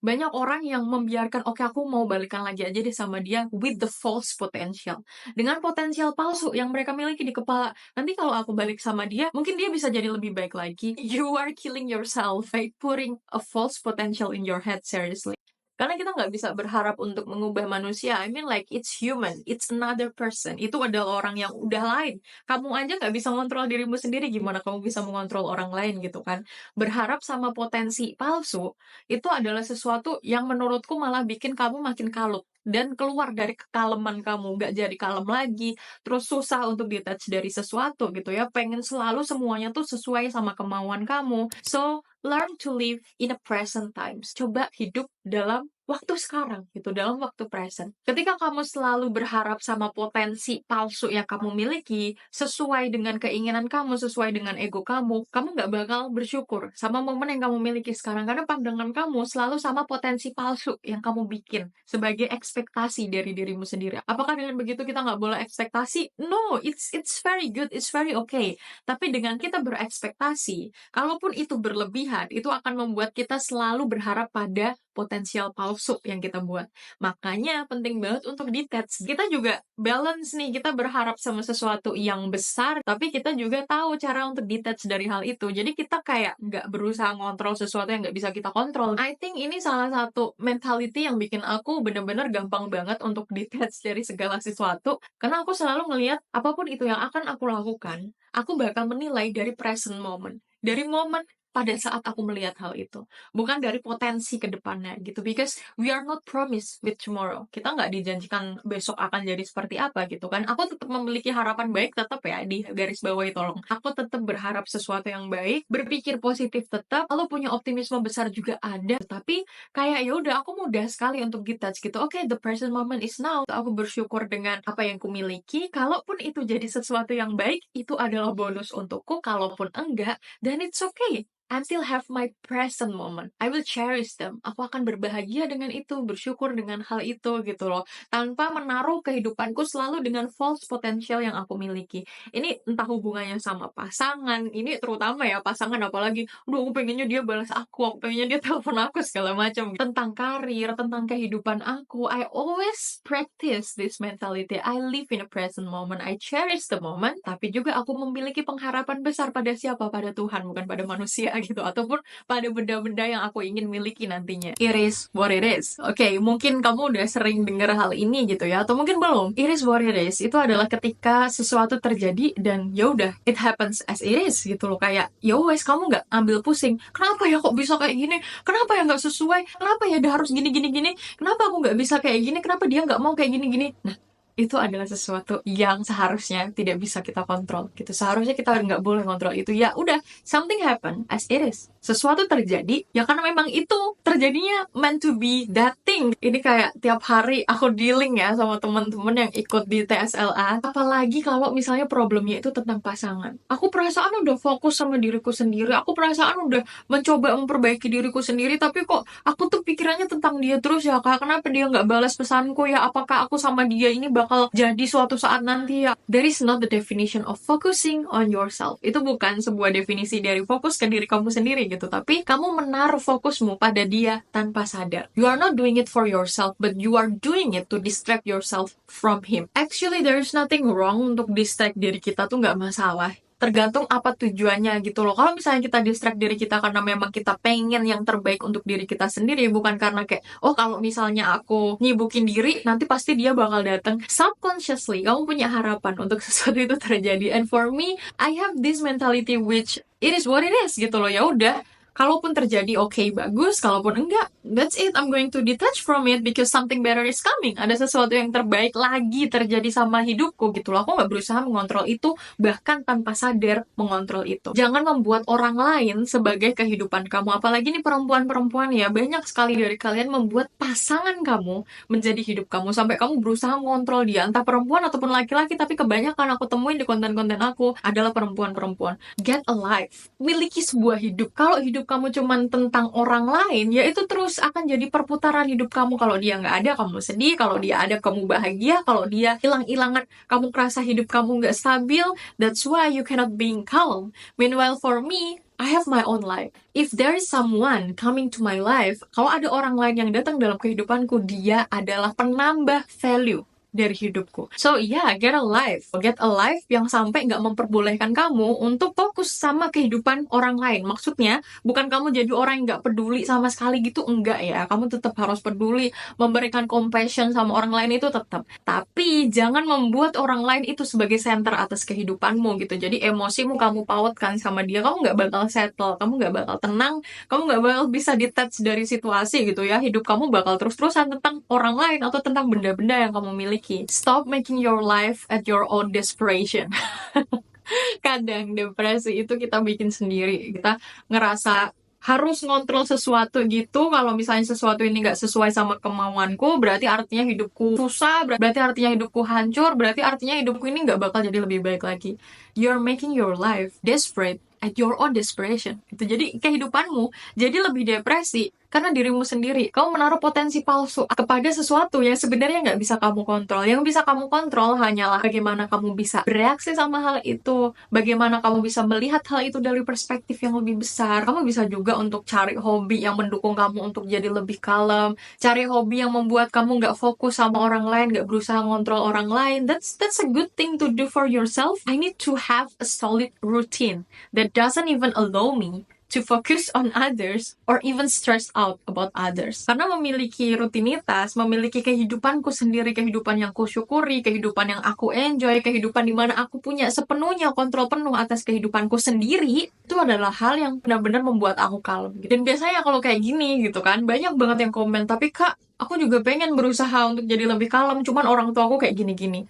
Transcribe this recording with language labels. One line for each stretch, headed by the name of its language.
Indonesian: Banyak orang yang membiarkan, oke aku mau balikan lagi aja deh sama dia
English: with the false potential.
Indonesian: Dengan potensial palsu yang mereka miliki di kepala. Nanti kalau aku balik sama dia, mungkin dia bisa jadi lebih baik lagi.
English: You are killing yourself by putting a false potential in your head, seriously.
Indonesian: Karena kita nggak bisa berharap untuk mengubah manusia.
English: I mean like it's human, it's another person.
Indonesian: Itu adalah orang yang udah lain. Kamu aja nggak bisa ngontrol dirimu sendiri, gimana kamu bisa mengontrol orang lain gitu kan. Berharap sama potensi palsu, itu adalah sesuatu yang menurutku malah bikin kamu makin kalut. Dan keluar dari kekaleman kamu, nggak jadi kalem lagi, terus susah untuk detach dari sesuatu gitu ya, pengen selalu semuanya tuh sesuai sama kemauan kamu.
English: So, learn to live in a present times.
Indonesian: Coba hidup dalam waktu sekarang gitu, dalam waktu present. Ketika kamu selalu berharap sama potensi palsu yang kamu miliki, sesuai dengan keinginan kamu, sesuai dengan ego kamu nggak bakal bersyukur sama momen yang kamu miliki sekarang, karena pandangan kamu selalu sama potensi palsu yang kamu bikin sebagai ekspektasi dari dirimu sendiri. Apakah dengan begitu kita nggak boleh ekspektasi?
English: No, it's very good, it's very okay.
Indonesian: Tapi dengan kita berekspektasi, kalaupun itu berlebihan, itu akan membuat kita selalu berharap pada potensial palsu yang kita buat. Makanya penting banget untuk detach. Kita juga balance nih, kita berharap sama sesuatu yang besar, tapi kita juga tahu cara untuk detach dari hal itu. Jadi kita kayak nggak berusaha ngontrol sesuatu yang nggak bisa kita kontrol.
English: I think
Indonesian: ini salah satu mentality yang bikin aku bener-bener gampang banget untuk detach dari segala sesuatu. Karena aku selalu ngelihat apapun itu yang akan aku lakukan, aku bakal menilai dari present moment. Dari momen pada saat aku melihat hal itu. Bukan dari potensi ke depannya gitu.
English: Because we are not promised with tomorrow.
Indonesian: Kita nggak dijanjikan besok akan jadi seperti apa gitu kan. Aku tetap memiliki harapan baik tetap ya, di garis bawahi tolong. Aku tetap berharap sesuatu yang baik, berpikir positif tetap, lalu punya optimisme besar juga ada. Tapi kayak ya udah, aku mudah sekali untuk detach gitu.
English: Oke, the present moment is now.
Indonesian: Aku bersyukur dengan apa yang kumiliki. Kalaupun itu jadi sesuatu yang baik, itu adalah bonus untukku. Kalaupun enggak,
English: then it's okay. I still have my present moment. I will cherish them.
Indonesian: Aku akan berbahagia dengan itu, bersyukur dengan hal itu gitu loh. Tanpa menaruh kehidupanku selalu dengan false potential yang aku miliki. Ini entah hubungannya sama pasangan, ini terutama ya pasangan, apalagi, aduh aku pengennya dia balas aku pengennya dia telepon aku segala macam. Tentang karir, tentang kehidupan aku,
English: I always practice this mentality. I live in a present moment. I cherish the moment,
Indonesian: tapi juga aku memiliki pengharapan besar pada siapa? Pada Tuhan, bukan pada manusia gitu, ataupun pada benda-benda yang aku ingin miliki nantinya.
English: It is what it is.
Indonesian: Oke, mungkin kamu udah sering dengar hal ini gitu ya, atau mungkin belum.
English: It is what it is
Indonesian: itu adalah ketika sesuatu terjadi dan ya udah,
English: it happens as it is
Indonesian: gitu loh. Kayak ya wes, kamu nggak ambil pusing. Kenapa ya kok bisa kayak gini? Kenapa ya nggak sesuai? Kenapa ya dia harus gini gini gini? Kenapa aku nggak bisa kayak gini? Kenapa dia nggak mau kayak gini gini? Nah, itu adalah sesuatu yang seharusnya tidak bisa kita kontrol gitu. Seharusnya kita nggak boleh kontrol itu. Ya udah,
English: something happen as it is.
Indonesian: Sesuatu terjadi ya karena memang itu terjadinya
English: meant to be that thing.
Indonesian: Ini kayak tiap hari aku dealing ya sama teman-teman yang ikut di TSLA. Apalagi kalau misalnya problemnya itu tentang pasangan. Aku perasaan udah fokus sama diriku sendiri. Aku perasaan udah mencoba memperbaiki diriku sendiri, tapi kok aku tuh pikirannya tentang dia terus ya Kak. Kenapa dia nggak balas pesanku ya? Apakah aku sama dia ini bakal jadi suatu saat nanti ya?
English: That is not the definition of focusing on yourself.
Indonesian: Itu bukan sebuah definisi dari fokus ke diri kamu sendiri gitu. Tapi kamu menaruh fokusmu pada dia tanpa sadar.
English: You are not doing it for yourself, but you are doing it to distract yourself from him. Actually, there is nothing wrong
Indonesian: untuk distract diri kita tuh, nggak masalah. Tergantung apa tujuannya gitu loh. Kalau misalnya kita distract diri kita karena memang kita pengen yang terbaik untuk diri kita sendiri, bukan karena kayak, oh kalau misalnya aku nyibukin diri, nanti pasti dia bakal datang.
English: Subconsciously,
Indonesian: kamu punya harapan untuk sesuatu itu terjadi.
English: And for me, I have this mentality which it is what it is
Indonesian: gitu loh. Ya udah, kalaupun terjadi oke, bagus. Kalaupun enggak,
English: that's it. I'm going to detach from it because something better is coming.
Indonesian: Ada sesuatu yang terbaik lagi terjadi sama hidupku gitu loh. Aku nggak berusaha mengontrol itu, bahkan tanpa sadar mengontrol itu. Jangan membuat orang lain sebagai kehidupan kamu. Apalagi nih perempuan-perempuan ya. Banyak sekali dari kalian membuat pasangan kamu menjadi hidup kamu. Sampai kamu berusaha mengontrol dia. Entah perempuan ataupun laki-laki. Tapi kebanyakan aku temuin di konten-konten aku adalah perempuan-perempuan.
English: Get alive.
Indonesian: Miliki sebuah hidup. Kalau hidup kamu cuman tentang orang lain, ya itu terus akan jadi perputaran hidup kamu. Kalau dia nggak ada, kamu sedih. Kalau dia ada, kamu bahagia. Kalau dia hilang-hilangan, kamu kerasa hidup kamu nggak stabil.
English: That's why you cannot be calm. Meanwhile for me, I have my own life. If there is someone coming to my life,
Indonesian: kalau ada orang lain yang datang dalam kehidupanku, dia adalah penambah value dari hidupku.
English: So yeah, get a life. Get a life
Indonesian: yang sampai nggak memperbolehkan kamu untuk fokus sama kehidupan orang lain. Maksudnya, bukan kamu jadi orang yang nggak peduli sama sekali gitu, enggak ya. Kamu tetap harus peduli, memberikan compassion sama orang lain itu tetap. Tapi jangan membuat orang lain itu sebagai center atas kehidupanmu gitu. Jadi emosimu kamu pautkan sama dia, kamu nggak bakal settle, kamu nggak bakal tenang, kamu nggak bakal bisa detach dari situasi gitu ya. Hidup kamu bakal terus-terusan tentang orang lain atau tentang benda-benda yang kamu miliki.
English: Stop making your life at your own desperation.
Indonesian: Kadang depresi itu kita bikin sendiri. Kita ngerasa harus ngontrol sesuatu gitu. Kalau misalnya sesuatu ini nggak sesuai sama kemauanku, berarti artinya hidupku susah, berarti artinya hidupku hancur, berarti artinya hidupku ini nggak bakal jadi lebih baik lagi.
English: You're making your life desperate at your own desperation.
Indonesian: Itu jadi kehidupanmu jadi lebih depresi karena dirimu sendiri. Kamu menaruh potensi palsu kepada sesuatu yang sebenarnya nggak bisa kamu kontrol. Yang bisa kamu kontrol hanyalah bagaimana kamu bisa bereaksi sama hal itu, bagaimana kamu bisa melihat hal itu dari perspektif yang lebih besar. Kamu bisa juga untuk cari hobi yang mendukung kamu untuk jadi lebih kalem, cari hobi yang membuat kamu nggak fokus sama orang lain, nggak berusaha ngontrol orang lain.
English: That's a good thing to do for yourself. I need to have a solid routine that doesn't even allow me to focus on others or even stress out about others.
Indonesian: Karena memiliki rutinitas, memiliki kehidupanku sendiri, kehidupan yang kusyukuri, kehidupan yang aku enjoy, kehidupan dimana aku punya sepenuhnya kontrol penuh atas kehidupanku sendiri, itu adalah hal yang benar-benar membuat aku kalem. Dan biasanya kalau kayak gini gitu kan, banyak banget yang komen, tapi Kak, aku juga pengen berusaha untuk jadi lebih kalem, cuman orang tua aku kayak gini-gini.